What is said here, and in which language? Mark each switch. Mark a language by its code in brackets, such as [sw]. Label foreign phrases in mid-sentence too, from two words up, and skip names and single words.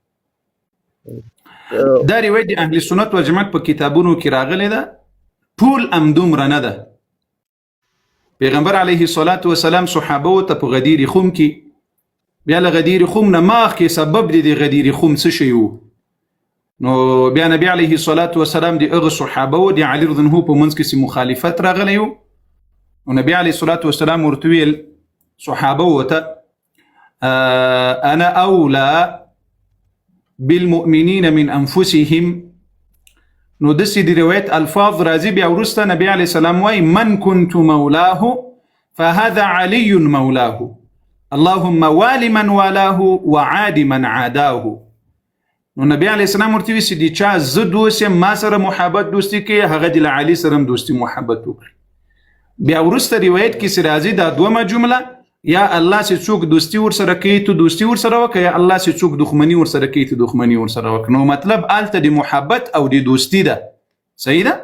[ps] دا روایت د اهل سنت و جماعت په کتابونو کې راغلی ده ټول همدومره نه ده پیغمبر [ar] علیه الصلاة والسلام [ps] صحابه ته په غدیر خم کې بیا له غدیر خم نه مخکې سبب د غدیر خم څه شی وو نو بیا نبی [ar] علیه الصلاة والسلام [ps] د هغه صحابه و د علی [ar] رضی الله [ps] په منځ کې مخالفت راغلی و نو نبی [ar] علیه الصلاة والسلام [ps] ورته ویل صحابه وته [ar] انا اولى بالمؤمنین من انفسهم [ps] نو دسی دی روایت الفاظ راځي بیا ورسته نبی علیه السلام وای [ar] من كنت مولاه فهذا علي مولاه اللهم وال من والاه وعاد من عاداه [ps] نو نبی علیه السلام ورته وی دی چا زه دوست ما سره محبت دوستی کې هغه د علی سره دوستی محبت وکړي بیا ورسته روایت کې راځي دا دومره جمله یا الله سے څوک دوستی ور سره کوي ته دوستی ور سره وکړه یا الله سے څوک دښمنی ور سره کوي ته دښمنی ور سره وکړه نو مطلب آلته د محبت او د دوستی ده صحیح ده